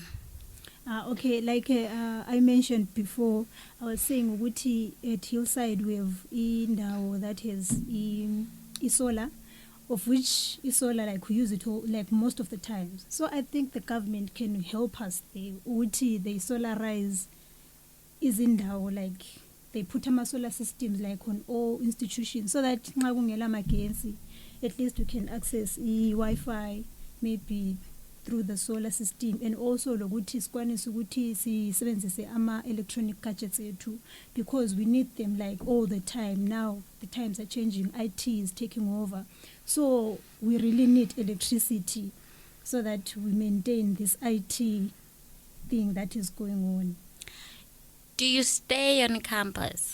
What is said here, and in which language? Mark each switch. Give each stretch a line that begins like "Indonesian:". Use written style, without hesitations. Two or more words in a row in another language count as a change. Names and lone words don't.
English: Okay, like I mentioned before, I was saying ukuthi at Hillside we have indawo that has solar, of which solar, like we use it all, like most of the times. So I think the government can help us there. Ukuthi they solarize indawo, like they put solar systems like on all institutions, so that
North Ndebele: nxa kungela magetsi,
English: at least we can access Wi-Fi maybe through the solar system, and also
North Ndebele: lokuthi sikwanise ukuthi sisebenzise ama
English: electronic gadgets ethu, because we need them like all the time. Now the times are changing, IT is taking over, so we really need electricity so that we maintain this IT thing that is going on. Do you stay on campus?